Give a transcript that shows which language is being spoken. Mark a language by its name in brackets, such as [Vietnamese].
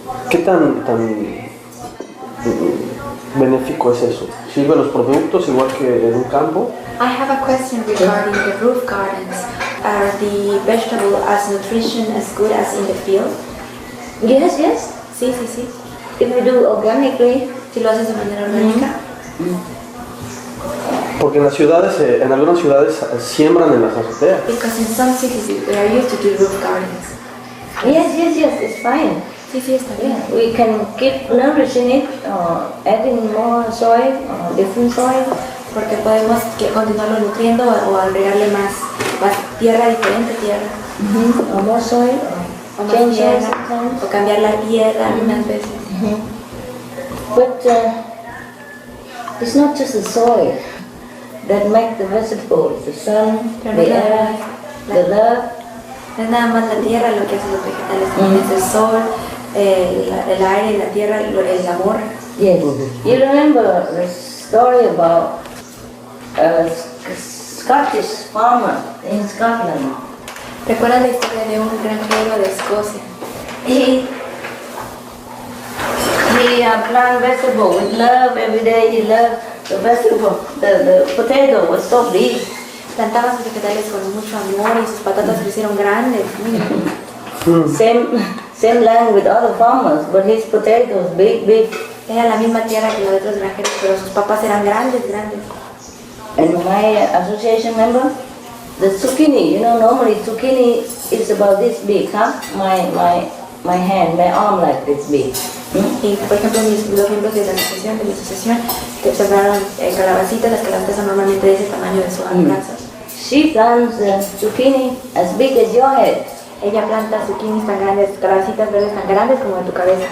[Spanish] ¿Qué tan benéfico es eso? ¿Sirve los productos igual que en un campo? [English] I have a question regarding the roof gardens. Are the vegetables as nutrition as good as in the field? Yes. [Spanish] Sí, sí, sí. [English] If you do organically, [Spanish] Si lo haces de manera orgánica. Porque en las ciudades, en algunas ciudades siembran en las azoteas. [English] Because in some cities they are used to do roof gardens. yes, it's fine. [Spanish] Sí, sí, está bien. [English] Yeah, we can keep nourishing it, adding more soil, different soil. [Spanish] Porque podemos continuarlo nutriendo o agregarle más tierra, diferente tierra. [English] Or more soil, [Spanish] O [English] or [Spanish] más [English] change soil [Spanish] tierra. [English] sometimes. [Spanish] O cambiar la tierra algunas veces. [English] But it's not just the soil that makes the vegetables, the sun, the air, the love. [Spanish] No es nada más la tierra lo que hace los vegetales, también es el sol, el aire, la tierra, el amor. [English] Yes. You remember the story about a Scottish farmer in Scotland? [Spanish] ¿Recuerdas la historia de un granjero de Escocia? [English] He plant vegetable with love every day. He loved the vegetable. The potato was so big. [Spanish] Plantaba sus vegetales con mucho amor y sus patatas se hicieron grandes, muy grandes. [English] Same land with other farmers, but his potatoes big. [Spanish] Era la misma tierra que los de otros granjeros, pero sus papas eran grandes. [English] And my association member, the zucchini, normally zucchini is about this big, huh? My hand, my arm like this big. [Spanish] Y por ejemplo, los miembros de mi asociación, que observaron calabacitas, las calabacitas son normalmente de ese tamaño de su brazo. [English] She plants zucchini as big as your head. [Spanish] Ella planta zucchinis tan grandes, calabacitas verdes tan grandes como de tu cabeza.